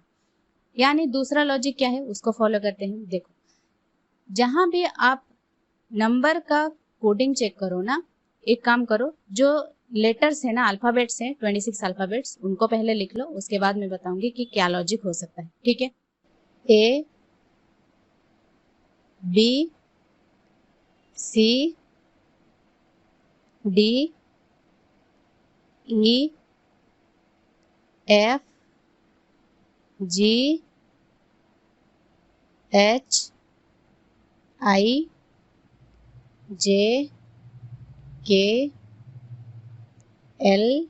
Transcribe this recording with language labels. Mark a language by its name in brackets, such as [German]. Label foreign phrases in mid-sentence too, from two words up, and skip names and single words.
[Hindi] यानी दूसरा लॉजिक क्या है उसको फॉलो करते हैं। देखो, जहां भी आप नंबर का कोडिंग चेक करो ना, एक काम करो, जो लेटर्स है ना, अल्फाबेट्स हैं, 26 अल्फाबेट्स, उनको पहले लिख लो, उसके बाद मैं बताऊंगी कि क्या लॉजिक हो सकता है। ठीक है, [English] A, B, C, D, E, F, G, H, I, J, K, L,